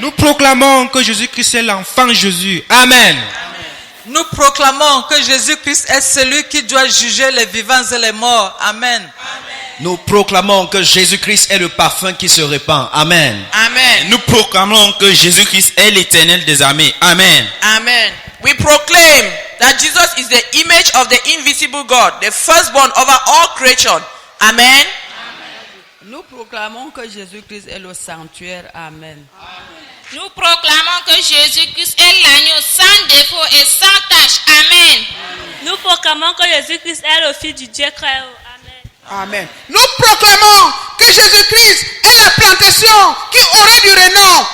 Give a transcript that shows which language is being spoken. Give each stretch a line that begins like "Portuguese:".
French: Nous proclamons que Jésus-Christ est l'enfant Jésus. Amen. Nous proclamons que Jésus-Christ est celui qui doit juger les vivants et les morts. Amen. Nous proclamons que Jésus-Christ est le parfum qui se répand. Amen. Amen. Nous proclamons que Jésus-Christ est l'Éternel des armées. Amen. Amen.
English: We proclaim that Jesus is the image of the invisible God, the firstborn over all creation.
French: Amen. Nous proclamons que Jésus-Christ est le sanctuaire. Amen. Nous proclamons que Jésus-Christ est l'agneau sans défaut et sans tache. Amen. Nous proclamons que Jésus-Christ est le Fils du Dieu Très-Haut. Amen. Nous proclamons que Jésus-Christ est la plantation qui aurait du renom.